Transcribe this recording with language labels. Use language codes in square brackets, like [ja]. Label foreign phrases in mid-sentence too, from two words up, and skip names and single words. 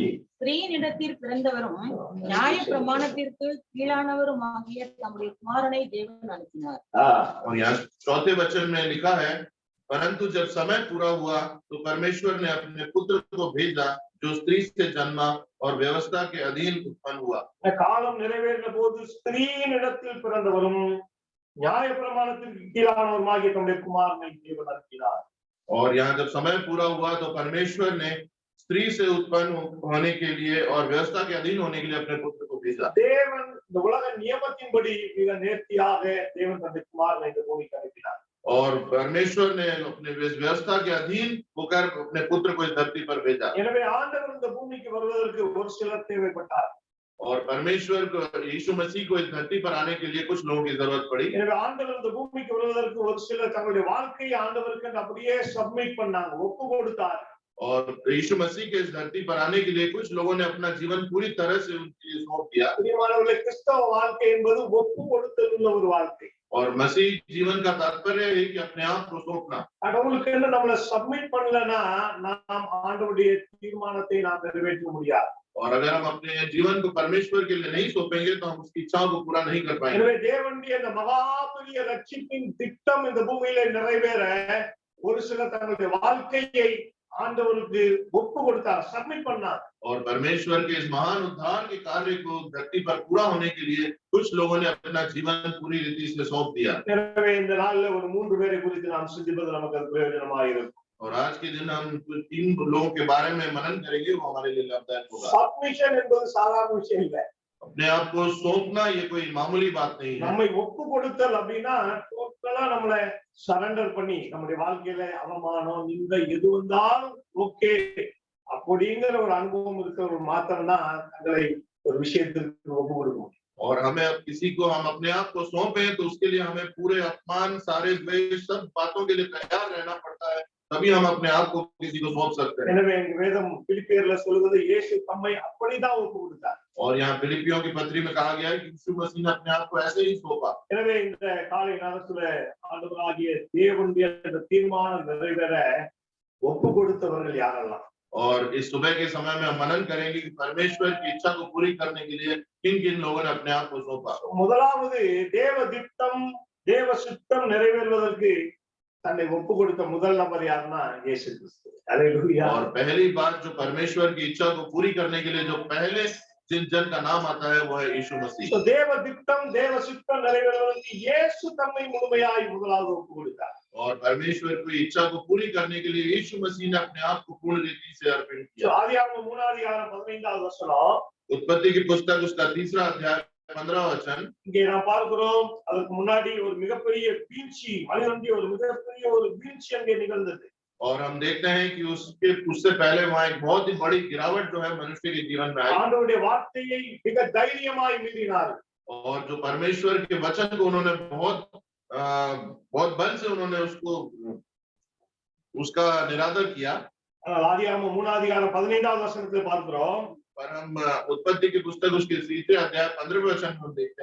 [ta] ஸ்திரீனிடத்தில் பிறந்தவரும் நியாய பிரமாணத்திற்கு கீழானவருமாகிய தம்முடைய குமாரனை தேவன் அனுப்பினார்। [hi] और यहाँ 4थे वचन में लिखा है, परंतु जब समय पूरा हुआ तो परमेश्वर ने अपने पुत्र को भेजा जो स्त्री से जन्मा और व्यवस्था के अधीन उत्पन्न हुआ। [ta] காலம் நிறைவேறின போது ஸ்திரீனிடத்தில் பிறந்தவரும் நியாய பிரமாணத்திற்கு கீழானவருமாகிய தம்முடைய குமாரனை தேவன் அனுப்பினார்। [hi] और यहाँ जब समय पूरा हुआ तो परमेश्वर ने स्त्री से उत्पन्न होने के लिए और व्यवस्था के अधीन होने के लिए अपने पुत्र को भेजा। [ta] தேவன் இந்த உலக நியமத்தின்படி மிக நேர்த்தியாக தேவன் தன்னுடைய குமாரனை இந்த பூமிக்கு அனுப்பினார்। [hi] और परमेश्वर ने अपने व्यवस्था के अधीन होकर अपने पुत्र को इस धरती पर भेजा। [ta] எனவே ஆண்டவர் இந்த பூமிக்கு வருவதற்கு ஒரு சிலர் தேவைப்பட்டார்। [hi] और परमेश्वर को यीशु मसीह को इस धरती पर आने के लिए कुछ लोगों की जरूरत पड़ी। [ta] எனவே ஆண்டவர் இந்த பூமிக்கு வருவதற்கு ஒரு சிலர் தங்களுடைய வாழ்க்கையை ஆண்டவருக்கு அப்படியே சப்மிட் பண்ணாங்க, ஒப்பு கொடுத்தார்। [hi] और यीशु मसीह के इस धरती पर आने के लिए कुछ लोगों ने अपना जीवन पूरी तरह से उनके सौंप दिया। [ta] பிரியமானவர்களே, கிறிஸ்தவ வாழ்க்கை என்பது ஒப்பு கொடுத்தல் உள்ள ஒரு வாழ்க்கை। [hi] और मसीह जीवन का तात्पर्य है कि अपने आप को सौंपना। [ta] கடவுளுக்கு என்ன நம்மள சப்மிட் பண்ணலனா நாம் ஆண்டவருடைய தீர்மானத்தை நாம் நிறைவேற்ற முடியாது। [hi] और अगर हम अपने जीवन को परमेश्वर के लिए नहीं सौंपेंगे तो हम उसकी इच्छाओं को पूरा नहीं कर पाएंगे। [ta] எனவே தேவனுடைய இந்த மகா பெரிய ரட்சிப்பின் திட்டம் இந்த பூமியில நிறைவேற ஒரு சிலர் தங்களுடைய வாழ்க்கையை ஆண்டவருக்கு ஒப்பு கொடுத்தார், சப்மிட் பண்ணார்। [hi] और परमेश्वर के इस महान उद्धार के कार्य को धरती पर पूरा होने के लिए कुछ लोगों ने अपना जीवन पूरी रीति से सौंप दिया। [ta] எனவே இந்த நாள்ல ஒரு 3 பேரை குறித்து நாம் சிந்திப்பது நமக்கு பிரயோஜனமாக இருக்கும்। [hi] और आज के दिन हम 3 लोगों के बारे में मनन करेंगे, वो हमारे लिए लाभदायक होगा। [ta] சப்மிஷன் என்பது சாதாரண விஷயம் இல்ல। [hi] अपने आप को सौंपना ये कोई मामूली बात नहीं है। [ta] நம்மை ஒப்பு கொடுத்தல் அப்படின்னா டோட்டலா நம்மள சரண்டர் பண்ணி நம்முடைய வாழ்க்கையில அவமானம் நிந்தை எது வந்தாலும் ஓகே அப்படிங்கிற ஒரு அனுபவம் இருக்கிற மாத்திரம் தான் தங்களை ஒரு விஷயத்திற்கு ஒப்பு கொடுக்கணும்। [hi] और हमें अब किसी को हम अपने आप को सौंपे तो उसके लिए हमें पूरे अपमान सारे द्वेष सब बातों के लिए तैयार रहना पड़ता है, तभी हम अपने आप को किसी को सौंप सकते हैं। [ta] எனவே வேதம் பிலிப்பியர்ல சொல்லுகிறது இயேசு தம்மை அப்படிதான் ஒப்பு கொடுத்தார்। [hi] और यहाँ फिलिपियों की पत्री में कहा गया है कि यीशु मसीह ने अपने आप को ऐसे ही सौंपा। [ta] எனவே இந்த காலை நேரத்துல ஆண்டவராகிய தேவனுடைய அந்த தீர்மானம் நிறைவேற ஒப்பு கொடுத்தவர்கள் யாரெல்லாம்? [hi] और इस सुबह के समय में हम मनन करेंगे कि परमेश्वर की इच्छा को पूरी करने के लिए किन किन लोगों ने अपने आप को सौंपा। [ta] முதலாவது தேவ திட்டம் தேவ சித்தம் நிறைவேறுவதற்கு தன்னை ஒப்பு கொடுத்த முதல் நபர் யாருன்னா இயேசு கிறிஸ்து। அல்லேலூயா। [hi] और पहली बात जो परमेश्वर की इच्छा को पूरी करने के लिए जो पहले जिन जन का नाम आता है वो है यीशु मसीह। [ta] So, தேவ திட்டம் தேவ சித்தம் நிறைவேறுவதற்கு இயேசு தம்மை முழுமையாய் முதலாவது ஒப்பு கொடுத்தார்। [hi] और परमेश्वर की इच्छा को पूरी करने के लिए यीशु मसीह ने अपने आप को पूर्ण रीति से अर्पण So, किया। [ta] ஆதியாகமம் 3:15 வசனம் [hi] उत्पत्ति की पुस्तक उसका 3 अध्याय 15 वचन। [ta] இங்கே நாம் பார்க்கிறோம் அதற்கு முன்னாடி ஒரு மிகப்பெரிய வீழ்ச்சி மனிதனுடைய ஒரு மிகப்பெரிய ஒரு வீழ்ச்சி அங்கே நிகழ்ந்தது। [hi] और हम देखते हैं कि उससे पहले वहां एक बहुत ही बड़ी गिरावट जो है मनुष्य के जीवन में आई। [ta] ஆண்டவருடைய வார்த்தையை மிக தைரியமாய் மீறினார்கள்। [hi] और जो परमेश्वर के वचन को उन्होंने बहुत बल से उन्होंने उसका निरादर किया। [ta] ஆதியாகமம் 3:15 வசனத்தை பார்க்கிறோம்। [hi] पर हम उत्पत्ति की पुस्तक उसके 3 अध्याय 15 वचन में देखते